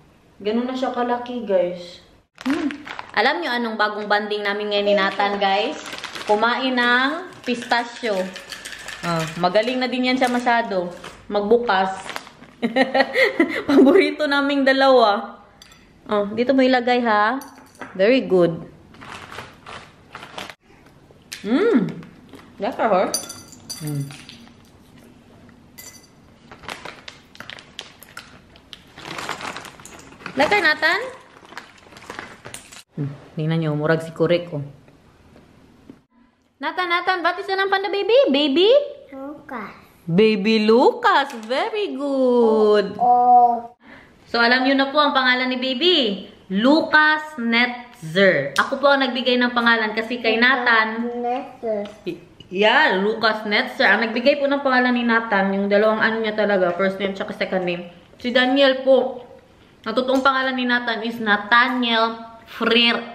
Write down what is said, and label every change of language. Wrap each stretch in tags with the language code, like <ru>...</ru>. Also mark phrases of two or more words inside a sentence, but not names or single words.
<tl>Ganun na siya kalaki, guys. Alam nyo anong bagong banding namin ngayon ni Nathan, guys? Kumain ng pistachio. Magaling na din yan siya masyado. Magbukas. Paborito naming dalawa. Dito mo ilagay ha.</tl> <en>Very good.</en> <nl>Lekker hoor. Lekker, Nathan?</nl> <tl>Tingnan nyo, murag si Kurek oh.</tl> <en>Nathan, what is the name panda baby? Baby? Lucas. Baby Lucas. Very good. So,</en> <tl>alam nyo na po ang pangalan ni baby. Lucas Netzer. Ako po ang nagbigay ng pangalan kasi kay Nathan.</tl> <en>Yeah, Lucas Netzer.</en> <tl>Ang nagbigay po ng pangalan ni Nathan, yung dalawang ano niya talaga,</tl> <en>first name</en> <tl>tsaka</tl> <en>second name,</en> <tl>si Daniel po. Ang totoong pangalan ni Nathan is Nathaniel Frierk.</tl>